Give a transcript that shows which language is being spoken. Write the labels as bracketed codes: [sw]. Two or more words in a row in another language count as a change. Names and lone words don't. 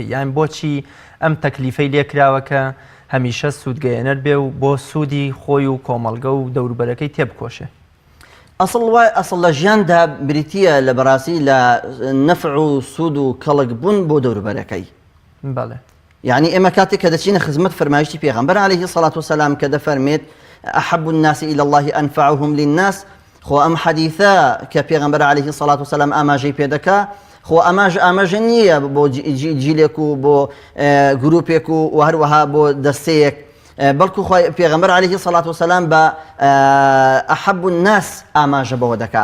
[ckb] یان بۆچی ئەم تەکلیفەی لێکراوە کە هەمیشە سوودگەیەنەر بێ و بۆ سوودی خۆی و کۆمەڵگە و دەوروبەرەکەی تێبکۆشێ؟ ئەسڵ لە ژیاندا بریتیە لە بەڕاستی لە نەفع و سوود و کەڵک بوون بۆ دەوروبەرەکەی. بەڵێ، یعنی ئێمە کاتێک کە دەچینە خزمەت فەرمایشتی پێغەمبەر [ar] عەلەیهی سەڵات وسەلام [ckb] کە دەفەرمێت [ar] ئەحەبُ الناس إلى الله أنفعهم للناس، [ckb] خۆ ئەم حەدیثە کە پێغەمبەر [ar] عەلەیهی سەڵات وسەلام [ckb] ئاماژەی پێ دەکا خۆ ئاماژە نییە بۆ جیلێک و بۆ گروپێک و هەروەها بۆ دەستەیەک، بەڵکو پێغەمبەر [ar] عەلەیهی سەڵات وسەلام [ckb] بە [ar] ئەحەب الناس [ckb] ئاماژە بەوە دەکا.